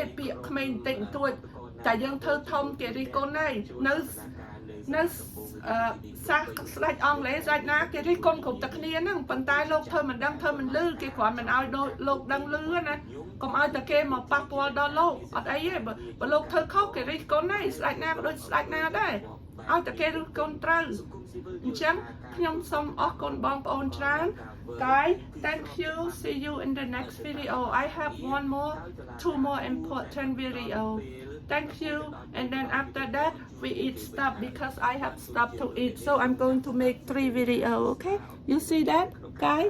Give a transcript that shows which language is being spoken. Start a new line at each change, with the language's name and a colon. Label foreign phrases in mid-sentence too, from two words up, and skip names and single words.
Khmer: ពាក្យក្មេងបន្តិចបន្តួចតែយើងធ្វើធំគេរិះគន់ហើយនៅសាសស្ដេចអង់គ្លេសស្ដេចណាគេរិះគន់គ្រប់តែគ្នាហ្នឹងប៉ុន្តែលោកធ្វើមិនដឹងធ្វើមិនលឺគេគ្រាន់មិនឲ្យលោកដឹងលឺណាកុំឲ្យតែគេមកប៉ះពាល់ដល់លោកអត់អីទេបើលោកធ្វើខុសគេរិះគន់ហើយស្ដេចណាក៏ដូចស្ដេចណាដែរឲ្យតែគេរិះគន់ត្រូវអញ្ចឹងខ្ញុំសូមអរគុណបងប្អូនច្រើន
English: Guys, thank you. See you in the next video. I have two more important video. Thank you. And then after that, we eat stuff because I have stuff to eat. So I'm going to make 3 video. Okay? You see that, guys?